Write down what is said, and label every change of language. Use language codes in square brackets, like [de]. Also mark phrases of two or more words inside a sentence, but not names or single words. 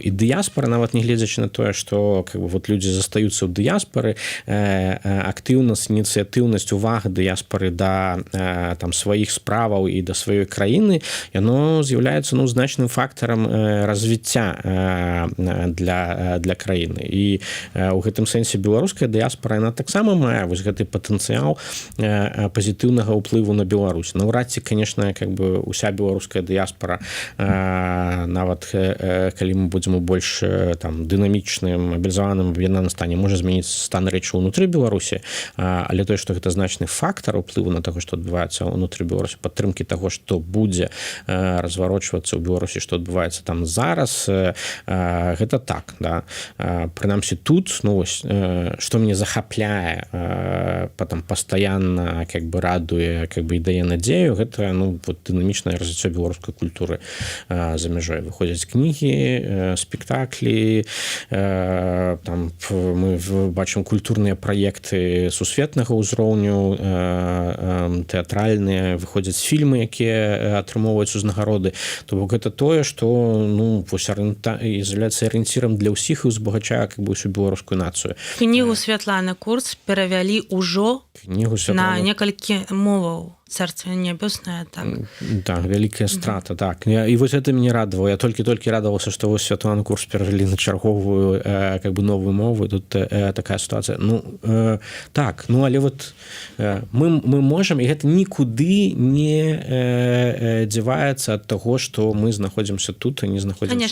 [be] І дыяспара, нават не гледзячы на тое, што [ru] как бы вот [be] людзі застаюцца ў дыяспары, актыўнасць, ініцыятыўнасць, увага дыяспары да там сваіх справаў і да сваёй краіны, яно з'яўляецца, ну, значным фактарам развіцця для краіны. І ў гэтым сэнсе беларуская дыяспара, яна таксама мае вось гэты патэнцыял пазітыўнага ўплыву на Беларусь. Наўрад ці, [ru] конечно, как бы [be] уся беларуская дыяспара, нават калі мы будзем у больш там дынамічным, мабілізаваным аб'яднаным стане, можа змяніць стан рэчаў унутры Беларусі, але тое, што гэта значны фактар уплыву на таго, што адбываецца ўнутры Беларусі, падтрымкі таго, што будзе разварочвацца ў Беларусі, што адбываецца там зараз, гэта так, да. Прынамсі тут, ну, вось, што мяне захапляе, потом пастаянна [ru] как бы [be] радуе, [ru] как бы [be] і дае надзею, гэта, ну, вот, дынамічнае развіццё беларускай культуры за мяжой. Выходзяць кнігі, спектаклі, там мы бачым культурныя праекты сусветнага ўзроўню, тэатральныя, выходзяць фільмы, якія атрымоўваюць узнагароды. То бок гэта тое, што, ну, вось з'яўляецца арыенцірам для ўсіх і узбагачае [ru] как бы [be] ўсю беларускую нацыю. Кнігу Святланы Курц перавялі ўжо на некалькі моваў. [ru] Царство небесное, так. [be] Так, вялікая страта, так. І вось гэта мяне радавала. Я толькі радаваўся, што вось Святлану Курц перавялі на чарговую [ru] как бы [be] новую мову. Тут такая сітуацыя. Ну, так, ну, але вот мы можам, і гэта нікуды не дзяваецца ад таго, што мы знаходзімся тут, а не знаходзімся ў